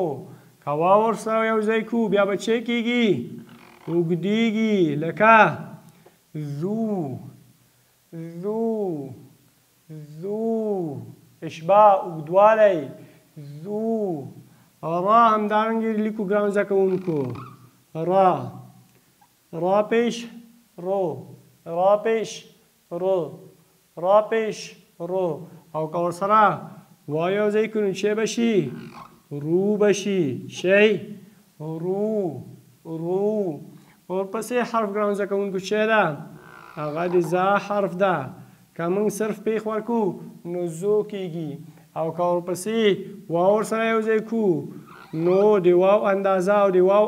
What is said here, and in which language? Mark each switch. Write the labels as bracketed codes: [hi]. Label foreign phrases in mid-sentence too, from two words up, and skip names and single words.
[ps] که واو ورسره یو ځای کړو بیا به څه کېږي اوږدېږي لکه ذو ذو ذو اشباع اوږدوالی ذو را همدارنګې لیکو ګرانو زده کوونکو را را پیش رو را پیش رو را پیش رو او که ورسره وا یو ځای کړو نو چې به شي رو به شي شی رو رو ورپسې حرف ګرانو زده کوونکو چې ده هغه د ذا حرف ده که موږ صرف پیښ ورکو نو زو کېږي او که ورپسې واو ورسره یو ځای کړو نو د واو اندازه او د واو